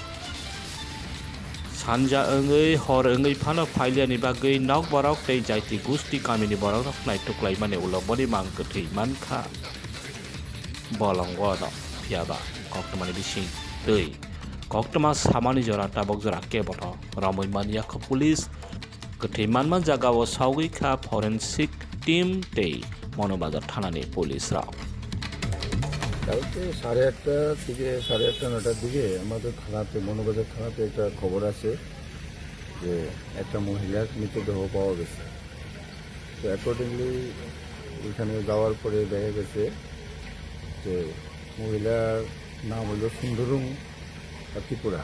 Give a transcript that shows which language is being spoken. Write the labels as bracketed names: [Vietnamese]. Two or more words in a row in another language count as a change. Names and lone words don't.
[Kok Borok] सानजा ओङै हर ओङै फानो फाइलियानि बागै नक बरक तै जायति गुस्ति कामिनि बरक नाय टुक्लाय माने उलबनि मां गोथै मानखा बलंग न फियाबा कक्टमानि बिसिं दै कक्टमा सामानि जरा टाबक जरा केबट रमै मानिया ख पुलिस गोथै मानमान जागाव सावगै खा फरेनसिक टीम तै मनोबाजार थानानि पुलिस राव [Bangla] কালকে 8:30 থেকে 8:30-9টার দিকে আমাদের থানাতে মনোবাজার থানাতে একটা খবর আছে যে একটা মহিলার মৃতদেহ পাওয়া গেছে। তো অ্যাকর্ডিংলি ওইখানে যাওয়ার পরে দেখা গেছে যে মহিলার নাম হলো সুন্দরুং ত্রিপুরা।